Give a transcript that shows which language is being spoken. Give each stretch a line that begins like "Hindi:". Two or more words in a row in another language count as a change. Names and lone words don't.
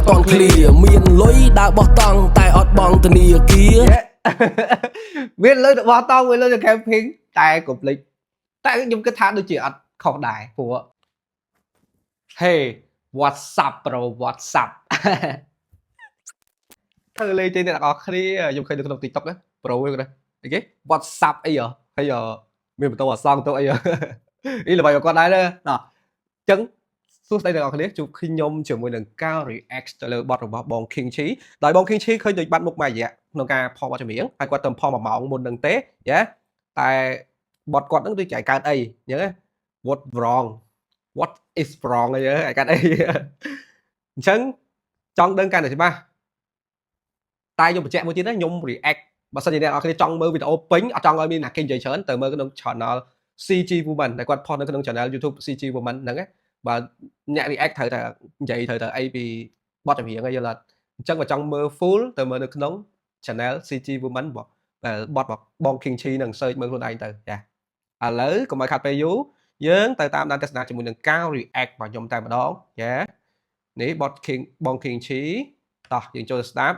Khmer: clear មានលុយដើរបោះតង់តែអត់បងធនាគារ មានលុយបោះតង់មានលុយទៅ camping តែកុំភ្លេចតែខ្ញុំគិតថាដូចជាអត់ខុសដែរព្រោះ
English: Hey what's up bro what's up
Khmer: ធ្វើលេង ទេអ្នកនរគ្នាខ្ញុំឃើញនៅក្នុង TikTok ណា bro ហ្នឹងអីគេ
English: what's up
Khmer: អីហើយមានបន្តអសងទៅអីនេះល្បីគាត់ដែរណាអញ្ចឹងសួស្ដីអ្នកនរគ្នាជួបខ្ញុំជាមួយនឹងការ react ទៅលើបទរបស់បង King Chi ដោយបង King Chi ឃើញដូចបាត់មុខមួយរយៈក្នុងការផលបទចម្រៀងហើយគាត់ទៅផល1ម៉ោងមុននឹងទេយ៉ាតែបទគាត់ហ្នឹងដូចជាឯកើតអីអញ្ចឹង
English: what is wrong
Khmer: អីឯកើតអីអញ្ចឹងចង់ដឹងកាន់តែច្បាស់តែខ្ញុំបញ្ជាក់មួយទៀតណាខ្ញុំ react បើសិនជាអ្នកនរគ្នាចង់មើលវីដេអូពេញអត់ច ង់ឲ្យមានអ្នកគេនិយាយច្រើនទៅមើលក្នុង channel CG Woman ដែលគាត់ផុសនៅក្នុង channel YouTube CG Woman ហ្នឹងណាបើអ្នក react ត្រូវតែនិយាយត្រូវតែអីពីបទចម្រៀងអីយល់អត់អញ្ចឹងបើចង់មើល full ទៅមើលនៅក្នុង channel CG Woman ដែលបទបង King Chi នឹង search មើលខ្លួនឯងទៅចាឥឡូវកុំឲ្យខាត់ពេលយូរយើងទៅតាមដានទស្សនាជាមួយនឹងការ react របស់ខ្ញុំតែម្ដងចានេះបទបង King Chi តោះយើងចូលស្ដាប់